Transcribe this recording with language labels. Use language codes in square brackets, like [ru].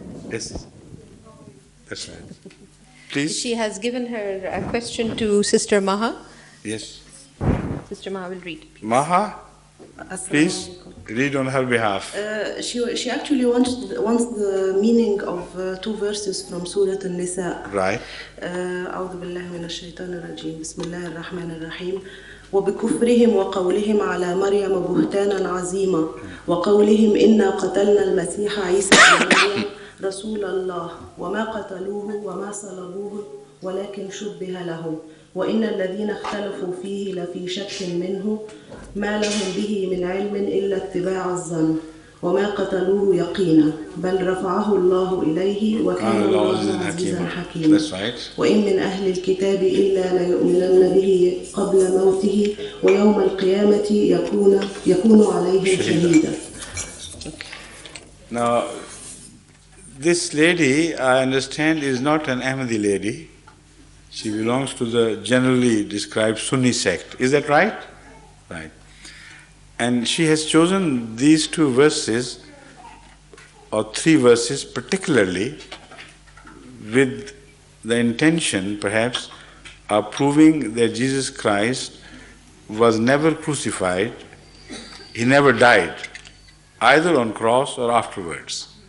[en] Yes, that's right. Please. She has given her question to Sister Maha. Yes. Sister Maha will read. Maha, please read on her behalf. She actually wants the meaning of two verses from Surah al-Nisa. Right. [ar] أعوذ بالله من الشيطان الرجيم بسم الله الرحمن الرحيم وبكفرهم وقولهم على مريم بهتانا عظيما وقولهم إنا قتلنا المسيح عيسى ابن مريم رسول الله وما قتلوه وما صلبوه ولكن شبه لهم وإن الذين اختلفوا فيه لفي شك منه ما لهم به من علم إلا اتباع الظن وما قتلوه يقينا بل رفعه الله إليه وكان الله عزيزا حكيما وإن من أهل الكتاب إلا ليؤمنن به قبل موته ويوم القيامة يكون عليهم شهيدا. [en] Now, this lady, I understand, is not an Ahmadi lady. She belongs to the generally described Sunni sect. Is that right? Right. And she has chosen these two verses, or three verses particularly, with the intention, perhaps, of proving that Jesus Christ was never crucified, he never died, either on cross or afterwards.